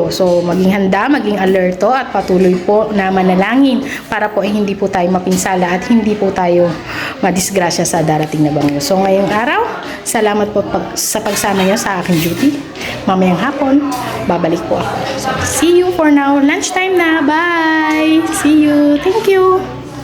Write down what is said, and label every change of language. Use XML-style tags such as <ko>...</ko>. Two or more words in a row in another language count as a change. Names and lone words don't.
<tl>So maging handa, maging alerto at patuloy po na manalangin para po hindi po tayo mapinsala at hindi po tayo madisgrasya sa darating na bagyo. So ngayong araw, salamat po sa pagsama niyo sa aking duty. Mamayang hapon, babalik po ako.</tl> <en>So see you for now. Lunchtime na. Bye! See you. Thank you.</en>